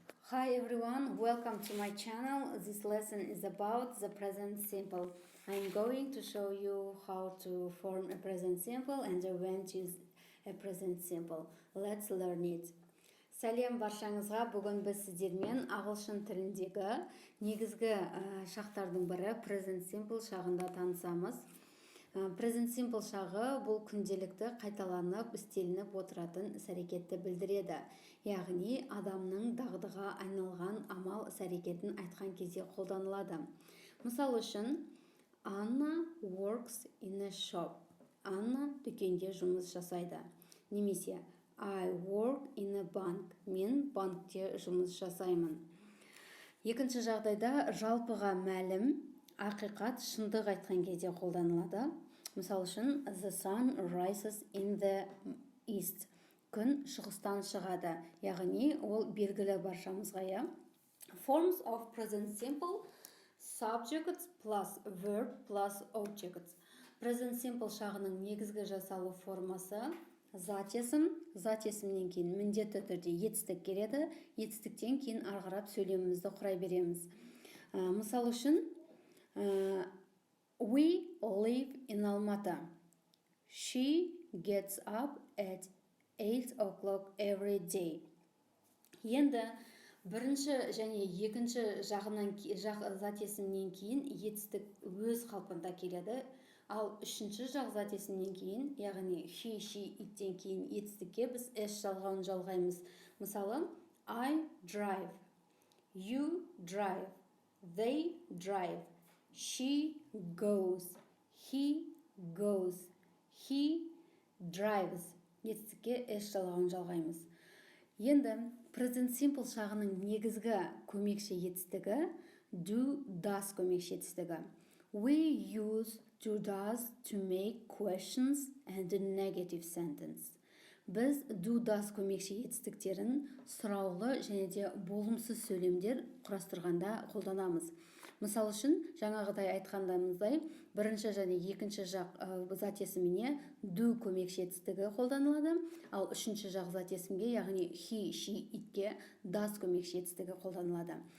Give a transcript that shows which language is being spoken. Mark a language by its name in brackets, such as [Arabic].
[English] Hi everyone, welcome to my channel. This lesson is about the present simple. I'm going to show you how to form a present simple and when to use a present simple. Let's learn it. [Kazakh] Сәлем баршаңызға, бүгін біз сіздермен ағылшын тіліндегі негізгі шақтардың бірі present simple шағында танысамыз. Present simple шағы бұл күнделікті қайталанып, істелініп отыратын іс-әрекетті білдіреді. Яғни адамның дағдыға айналған амал іс-әрекетін айтқан кезде қолданылады. Мысал үшін, [English] Anna works in a shop. [Kazakh] Анна дүкенде жұмыс жасайды. Немесе [English] I work in a bank. [Kazakh] Мен банкте жұмыс жасаймын. Екінші жағдайда жалпыға мәлім ақиқат шындық айтқан кезде қолданылады. Мысал үшін, [English] the sun rises in the east. [Kazakh] Күн шығыстан шығады. Яғни, ол белгілі баршамызға, иә. [English] Forms of present simple: subject plus verb plus object. [Kazakh] Present simple шағының негізгі жасалу формасы затесімнен кейін міндетті түрде етістік келеді. Етістіктен кейін арғарап сөйлемімізді құрай береміз. Мысал үшін, [English] we live in Almaty. She gets up at 8 o'clock every day. [Kazakh] Енді бірінші және екінші затесімнен кейін етістік өз қалпында келеді. Ал үшінші затесімнен кейін, яғни he, she, иттен кейін етістікке біз s жалғауын жалғаймыз. Мысалы, [English] I drive, you drive, they drive, she goes, he goes, he drives. [Kazakh] Етістікке s жалғауын жалғаймыз. Енді present simple шағының негізгі көмекші етістігі do, does көмекші етістігі. [English] We use do, does to make questions and a negative sentence. [Kazakh] Біз do, does көмекші етістіктерін сұраулы және де болымсыз сөйлемдер құрастырғанда қолданамыз. Мысал үшін, жаңағыдай айтқандаймыздай, бірінші және екінші жақ затесіміне do көмекші етістігі қолданылады, ал үшінші жақ затесімге, яғни he, she, итке does көмекші етістігі қолданылады.